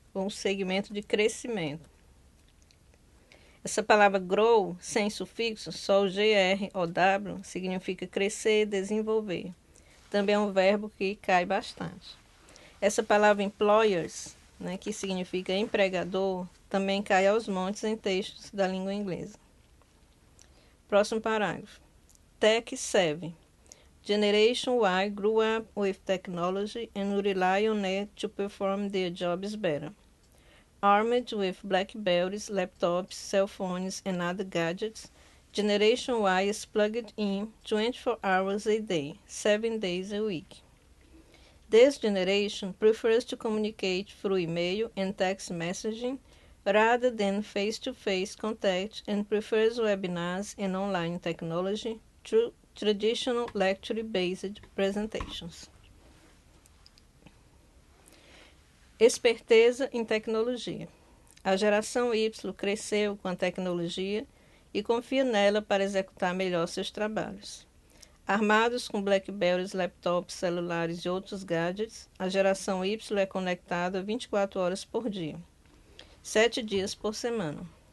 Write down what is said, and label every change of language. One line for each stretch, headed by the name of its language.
Portuguese: Ou um segmento de crescimento. Essa palavra grow, sem sufixo, só o GR ou W, significa crescer, desenvolver. também é um verbo que cai bastante. Essa palavra employers, né, que significa empregador, também cai aos montes em textos da língua inglesa. Próximo parágrafo.
English: Tech savvy. Generation Y grew up with technology and rely on it to perform their jobs better. Armed with Blackberries, laptops, cell phones, and other gadgets, Generation Y is plugged in 24 hours a day, 7 days a week. This generation prefers to communicate through email and text messaging rather than face-to-face contact and prefers webinars and online technology to traditional lecture-based presentations.
Portuguese: Esperteza em tecnologia. A geração Y cresceu com a tecnologia e confia nela para executar melhor seus trabalhos. Armados com Blackberries, laptops, celulares e outros gadgets, a geração Y é conectada 24 horas por dia, 7 dias por semana.